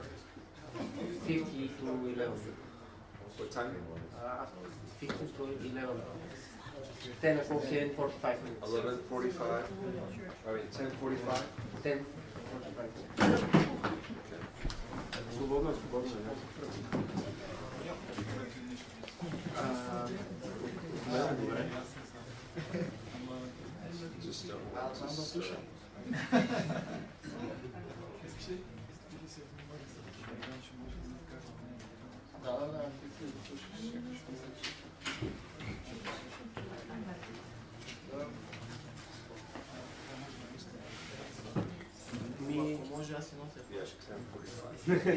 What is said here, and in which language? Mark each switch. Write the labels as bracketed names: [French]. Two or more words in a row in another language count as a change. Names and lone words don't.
[English] 50 to 11. What time? 50 to 11. 10 o'clock, 10, 45 minutes. 11:45? I mean, 10:45? 10, 45 minutes. [Bulgarian] Свободно, свободно. Добре. [English] Just don't want to start. [Bulgarian] Да. Може аз си нося флешка.